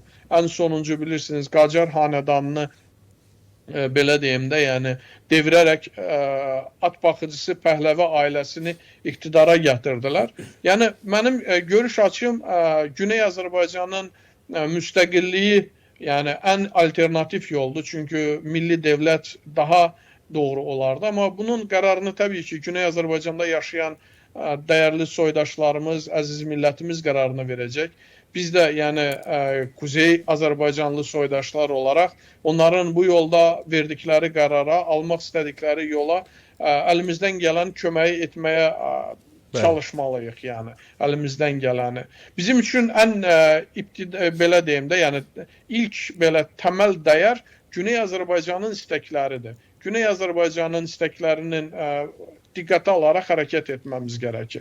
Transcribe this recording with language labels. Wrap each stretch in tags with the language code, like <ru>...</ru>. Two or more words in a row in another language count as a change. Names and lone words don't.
<az>Ən sonuncu bilirsiniz, Qacar hanedanını belə deyim də, yəni devirərək at baxıcısı Pəhləvi ailəsini iqtidara gətirdilər. Yəni, mənim görüş açım Güney Azərbaycanın müstəqilliyi</az> <tr>yani en alternatif yoldu çünkü milli devlet daha doğru olardı ama bunun kararını tabii ki Güney Azerbaycan'da yaşayan değerli soydaşlarımız, aziz milletimiz kararını verecek. Biz de yani Kuzey Azerbaycanlı soydaşlar olarak onların bu yolda verdikleri karara, almak istedikleri yola elimizden gelen köməyi etmeye çalışmalıyıq,</tr> <az>yəni əlimizdən gələni. Bizim üçün ən belə deyim də, yəni ilk belə təməl dəyər Güney Azərbaycanın istəkləridir. Güney Azərbaycanın istəklərinin diqqətə alaraq hərəkət etməmiz gərəkir.</az>